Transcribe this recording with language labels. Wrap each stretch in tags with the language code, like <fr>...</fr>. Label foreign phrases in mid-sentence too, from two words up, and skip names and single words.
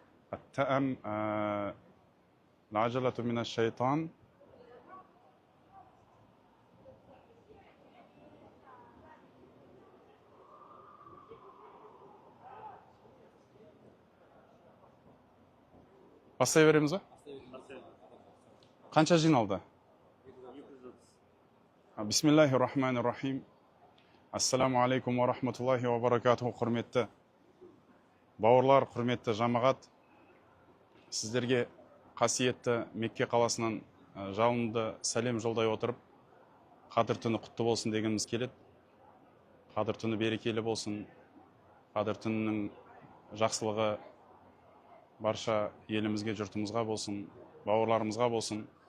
<ar>العجلة من الشيطان</ar> <kk>Бастай береміз ба? Қанша жиналды?</kk> <ar>بسم الله الرحمن الرحيم. السلام عليكم ورحمة الله وبركاته.</ar> <kk>Құрметті бауырлар, құрметті жамағат. Сіздерге қасиетті Мекке қаласынан жалынды сәлем жолдай отырып, қадір түні құтты болсын дегеніміз келеді. Қадір түні берекелі болсын. Қадір түнінің жақсылығы барша елімізге, жұртымызға болсын, бауырларымызға болсын.</kk>